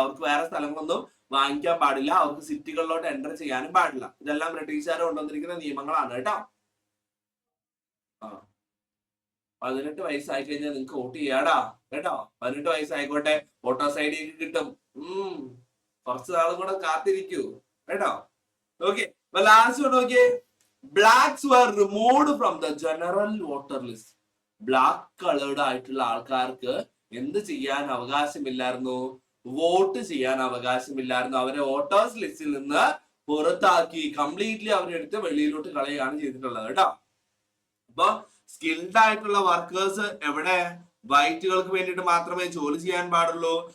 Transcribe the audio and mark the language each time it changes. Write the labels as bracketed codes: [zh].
[ml] അവർക്ക് വേറെ സ്ഥലങ്ങളൊന്നും വാങ്ങിക്കാൻ പാടില്ല. അവർക്ക് സിറ്റികളിലോട്ട് എൻ്റർ ചെയ്യാനും പാടില്ല. ഇതെല്ലാം ബ്രിട്ടീഷുകാർ കൊണ്ടുവന്നിരിക്കുന്ന നിയമങ്ങളാണ് കേട്ടോ. 18 വയസ്സായി കഴിഞ്ഞാൽ നിങ്ങൾക്ക് വോട്ട് ചെയ്യാടാ കേട്ടോ. 18 വയസ്സായിക്കോട്ടെ, വോട്ടേഴ്സ് ID ഒക്കെ കിട്ടും. കുറച്ച് നാളും കൂടെ കാത്തിരിക്കൂ കേട്ടോ. ഓക്കെ, ലാസ്റ്റ് നോക്കിയേ, [en] Blacks were removed from the general voter list. [ml] Black coloured ആയിട്ടുള്ള ആൾക്കാർക്ക് എന്ത് ചെയ്യാൻ അവകാശമില്ലായിരുന്നു, വോട്ട് ചെയ്യാൻ അവകാശമില്ലായിരുന്നു. അവരെ വോട്ടേഴ്സ് ലിസ്റ്റിൽ നിന്ന് പുറത്താക്കി, കംപ്ലീറ്റ്ലി അവരെടുത്ത് വെളിയിലോട്ട് കളയുകയാണ് ചെയ്തിട്ടുള്ളത് കേട്ടോ. അപ്പൊ സ്കിൽഡ് ആയിട്ടുള്ള വർക്കേഴ്സ് എവിടെ, വൈറ്റുകൾക്ക് വേണ്ടിയിട്ട് മാത്രമേ ജോലി ചെയ്യാൻ പാടുള്ളൂ.